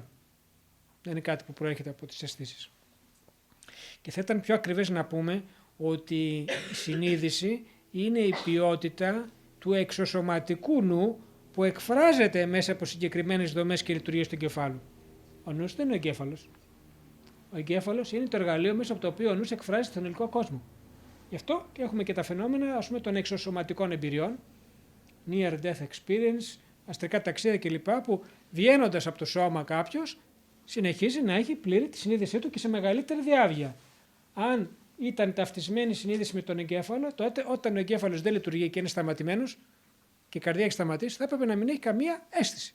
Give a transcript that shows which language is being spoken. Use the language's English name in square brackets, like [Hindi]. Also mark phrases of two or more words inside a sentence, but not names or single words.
[Greek] Δεν είναι κάτι που προέρχεται από τις αισθήσεις. Και θα ήταν πιο ακριβές να πούμε ότι η συνείδηση είναι η ποιότητα του εξωσωματικού νου που εκφράζεται μέσα από συγκεκριμένες δομές και λειτουργίες του εγκεφάλου. Ο νους δεν είναι ο εγκέφαλος. Ο εγκέφαλος είναι το εργαλείο μέσα από το οποίο ο νους εκφράζει τον υλικό κόσμο. Γι' αυτό και έχουμε και τα φαινόμενα, ας πούμε, των εξωσωματικών εμπειριών, [English] near death experience, [Greek] αστρικά ταξίδια κλπ. Που βγαίνοντας από το σώμα κάποιος συνεχίζει να έχει πλήρη τη συνείδησή του και σε μεγαλύτερη διάβγεια. Αν ήταν ταυτισμένη η συνείδηση με τον εγκέφαλο, τότε όταν ο εγκέφαλος δεν λειτουργεί και είναι σταματημένος και η καρδιά έχει σταματήσει, θα έπρεπε να μην έχει καμία αίσθηση.